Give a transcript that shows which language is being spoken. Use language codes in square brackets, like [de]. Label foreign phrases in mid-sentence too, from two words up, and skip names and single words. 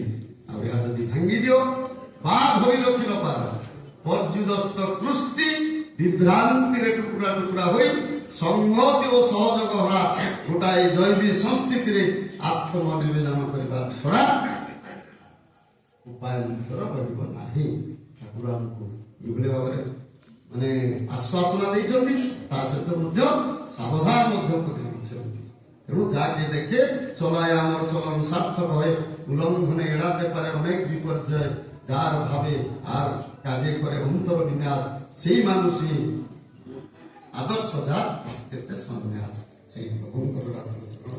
[or] ଆଉ ଏହା ଯଦି ଭାଙ୍ଗି ଦିଅ ବା ଧରି ରଖି ନ ପାର, ପର୍ଯ୍ୟୁଦସ୍ତ କୃଷ୍ଟି ବିଭ୍ରାନ୍ତିରେ ଟୁକୁରା ଟୁକୁରା ହୋଇ ସଂହତି ଓ ସହଯୋଗ ହରା ଗୋଟାଏ ଜୈବିକ ସଂସ୍ଥିତିରେ ଆତ୍ମନିବେଦନ କରିବା ଛଡ଼ା ଉପାୟ ରହିବ ନାହିଁ। ଠାକୁର ଆମକୁ ଏଭଳି ଭାବରେ ମାନେ ଆଶ୍ୱାସନା ଦେଇଛନ୍ତି, ତା ସହିତ ମଧ୍ୟ ସାବଧାନ ମଧ୍ୟ କରି ଦେଇଛନ୍ତି। [bn] ତେଣୁ যাকে দেখে চলায় আমার চলন সার্থক হয়, উল্লঙ্ঘনে এড়াতে পারে অনেক বিপর্যয়, যার ভাবে আর কাজে করে অন্তর বিন্যাস, সেই মানুষই আদর্শ যা সন্ন্যাস। [or] ସେଇ ଭଗବଙ୍କର